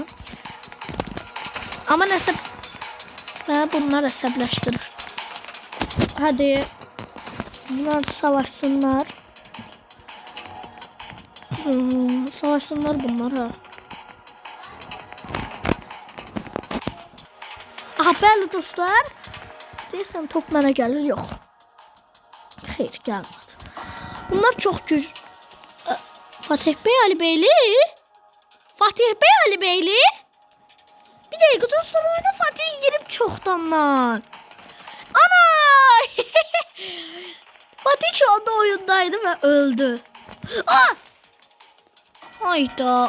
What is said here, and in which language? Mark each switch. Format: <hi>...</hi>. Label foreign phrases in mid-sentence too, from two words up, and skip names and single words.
<tr>Ama neyse. Bunlar hesaplaştırır. Hadi. Bunlar savaşsınlar. Savaşsınlar bunlar ha. Aha belli dostlar.</tr> <az>Deyəsən top mənə gəlir. Yox. Xeyr gəlmədi. Bunlar çox güc.</az> <tr>Fatih Bey Ali Beyli. Fatih Bey Ali Beyli. Bir dakika dostlar oyuna Fatih girip çoktanlar. Ana! Fatih şu anda oyundaydı ve öldü. Ah! Hayda.</tr>